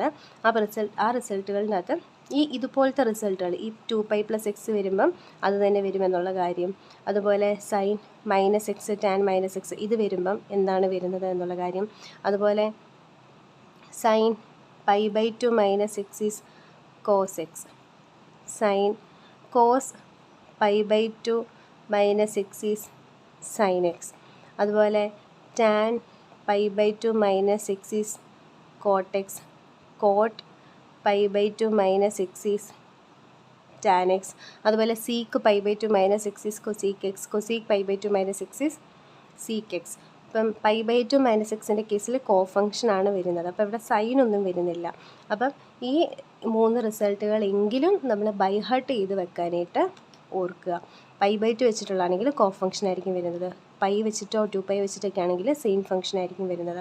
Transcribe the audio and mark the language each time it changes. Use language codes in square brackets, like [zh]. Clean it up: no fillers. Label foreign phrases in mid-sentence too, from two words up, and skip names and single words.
[ml] ആ റിസൾട്ടുകളിനകത്ത് ഇതുപോലത്തെ റിസൾട്ടുകൾ, ഈ 2π + x വരുമ്പം അത് തന്നെ വരുമെന്നുള്ള കാര്യം, അതുപോലെ sin -x, tan -x ഇത് വരുമ്പം എന്താണ് വരുന്നത് എന്നുള്ള കാര്യം, അതുപോലെ sin π/2 - [en] x is cos x, sin cos π/2 - x is sin x, അതുപോലെ tan π/2 - x is cot x, cot π/2 - x is tan x, അതുപോലെ sec π/2 - x is cosec x, cosec π/2 - x is sec x. [ml] ഇപ്പം π/2 - x കേസിൽ കോഫങ്ഷനാണ് വരുന്നത്, അപ്പോൾ ഇവിടെ സൈനൊന്നും വരുന്നില്ല. അപ്പം ഈ 3 റിസൾട്ടുകളെങ്കിലും നമ്മൾ [en] by heart [ml] ചെയ്ത് വെക്കാനായിട്ട് ഓർക്കുക. π/2 വെച്ചിട്ടുള്ളതാണെങ്കിൽ കോഫങ്ഷൻ ആയിരിക്കും വരുന്നത്, പൈ വെച്ചിട്ടോ 2π വെച്ചിട്ടൊക്കെ ആണെങ്കിൽ [en] same function [ml] ആയിരിക്കും വരുന്നത്.